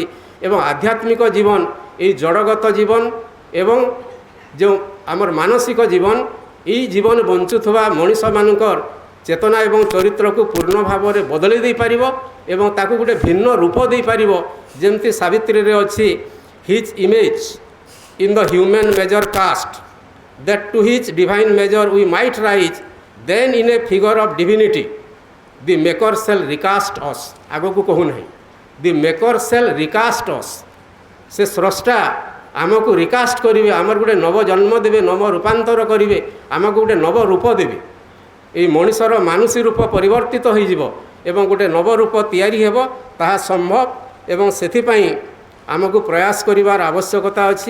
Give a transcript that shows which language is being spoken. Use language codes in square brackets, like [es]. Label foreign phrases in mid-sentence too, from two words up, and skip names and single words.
[or] ଏବଂ ଆଧ୍ୟାତ୍ମିକ ଜୀବନ ଏଇ ଜଡ଼ଗତ ଜୀବନ ଏବଂ ଯେଉଁ ଆମର ମାନସିକ ଜୀବନ, ଏଇ ଜୀବନ ବଞ୍ଚୁଥିବା ମଣିଷମାନଙ୍କର ଚେତନା ଏବଂ ଚରିତ୍ରକୁ ପୂର୍ଣ୍ଣ ଭାବରେ ବଦଳାଇ ଦେଇପାରିବ ଏବଂ ତାକୁ ଗୋଟେ ଭିନ୍ନ ରୂପ ଦେଇପାରିବ। ଯେମିତି ସାବିତ୍ରୀରେ ଅଛି, [en] his image in the human measure cast, that to his divine measure we might rise, then in a figure of divinity the maker shall recast us। [or] ଆଗକୁ କହୁନାହିଁ, [en] the maker shall recast us। [or] ସେ ସ୍ରଷ୍ଟା ଆମକୁ ରିକାଷ୍ଟ କରିବେ, ଆମର ଗୋଟେ ନବ ଜନ୍ମ ଦେବେ, ନବ ରୂପାନ୍ତର କରିବେ, ଆମକୁ ଗୋଟେ ନବ ରୂପ ଦେବେ। ଏଇ ମଣିଷର ମାନୁଷୀ ରୂପ ପରିବର୍ତ୍ତିତ ହୋଇଯିବ ଏବଂ ଗୋଟେ ନବ ରୂପ ତିଆରି ହେବ, ତାହା ସମ୍ଭବ ଏବଂ ସେଥିପାଇଁ ଆମକୁ ପ୍ରୟାସ କରିବାର ଆବଶ୍ୟକତା ଅଛି।